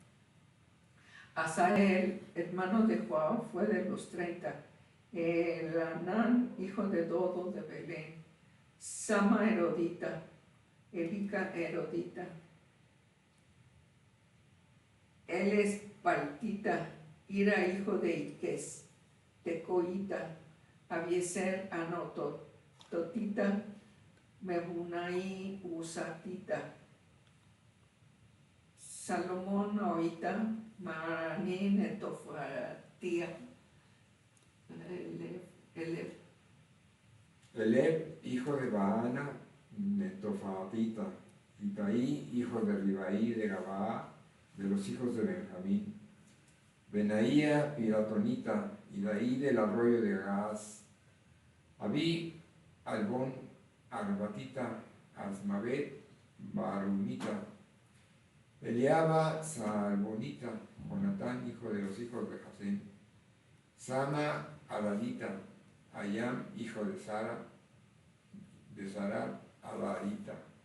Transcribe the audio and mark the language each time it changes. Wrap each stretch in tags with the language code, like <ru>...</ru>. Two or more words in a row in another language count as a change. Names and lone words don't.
<es>Asael, hermano de Joab, fue de los 30. Elanán, hijo de Dodo de Belén. Sama Erodita, Elica Erodita. Él es Paltita, Ira, hijo de Iques, Tecoita, Abieser, Anototita, Mebunai, Usatita, Salomón, Oita, Maraní, Netofatía, Eleb, hijo de Baana, Netofatita, Itaí, hijo de Ribaí de Gabaa, de los hijos de Benjamín. Benaía, Piratonita, Idaí del arroyo de Gaaz. Abí, Albón, Arbatita, Asmabet, Barumita. Eliaba, Salbonita, Jonatán, hijo de los hijos de Jasén. Sama, Aladita, Ayam, hijo de Sara, Aladita.</es>